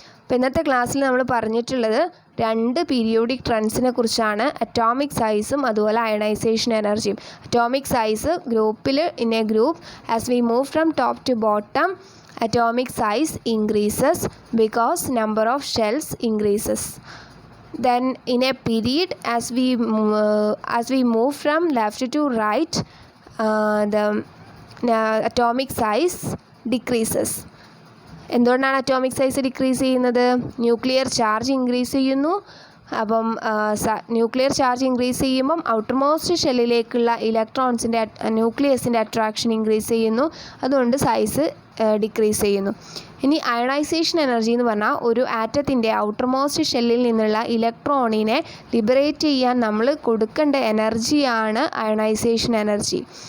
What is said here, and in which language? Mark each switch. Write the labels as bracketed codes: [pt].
[ml] അപ്പോൾ ഇന്നത്തെ ക്ലാസ്സിൽ നമ്മൾ പറഞ്ഞിട്ടുള്ളത് രണ്ട് പീരിയോഡിക് ട്രെൻഡ്സിനെ കുറിച്ചാണ്, അറ്റോമിക് സൈസും അതുപോലെ അയണൈസേഷൻ എനർജിയും. അറ്റോമിക് സൈസ് ഗ്രൂപ്പിൽ [en] In a group as we move from top to bottom atomic size increases because number of shells increases. Then in a period as we move from left to right the atomic size decreases. [ml] എന്തുകൊണ്ടാണ് atomic size decrease ചെയ്യുന്നത്? Nuclear charge increase ചെയ്യുന്നു. അപ്പം nuclear charge increase ചെയ്യുമ്പം outermost ഷെല്ലിലേക്കുള്ള ഇലക്ട്രോൺസിൻ്റെ ന്യൂക്ലിയസിൻ്റെ attraction increase ചെയ്യുന്നു. അതുകൊണ്ട് size decrease ചെയ്യുന്നു. ഇനി ionisation energy എന്ന് പറഞ്ഞാൽ ഒരു ആറ്റത്തിൻ്റെ ഔട്ടർമോസ്റ്റ് ഷെല്ലിൽ നിന്നുള്ള ഇലക്ട്രോണിനെ ലിബറേറ്റ് ചെയ്യാൻ നമ്മൾ കൊടുക്കേണ്ട എനർജിയാണ് അയണൈസേഷൻ എനർജി.